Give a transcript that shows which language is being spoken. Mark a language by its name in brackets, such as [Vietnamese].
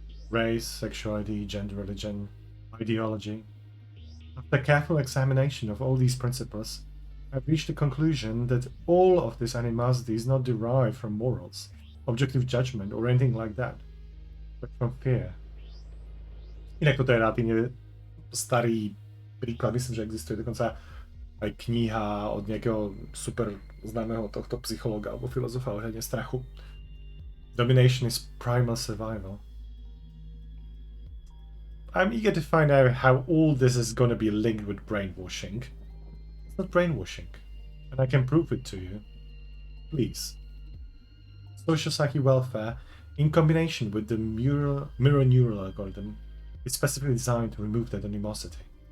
[English] Race, sexuality, gender, religion, ideology. After careful examination of all these principles, I've reached the conclusion that all of this animosity is not derived from morals, objective judgment, or anything like that, but from fear. [Slovak] Inak toto je relatívne starý príklad, myslím, že existuje dokonca aj kniha od nejakého super známeho tohto psychologa alebo filozofa ohľadne strachu. [English] Domination is primal survival. I'm eager to find out how all this is going to be linked with brainwashing. It's not brainwashing, and I can prove it to you. Please. Social psyche welfare, in combination with the mirror neural algorithm, is specifically designed to remove that animosity.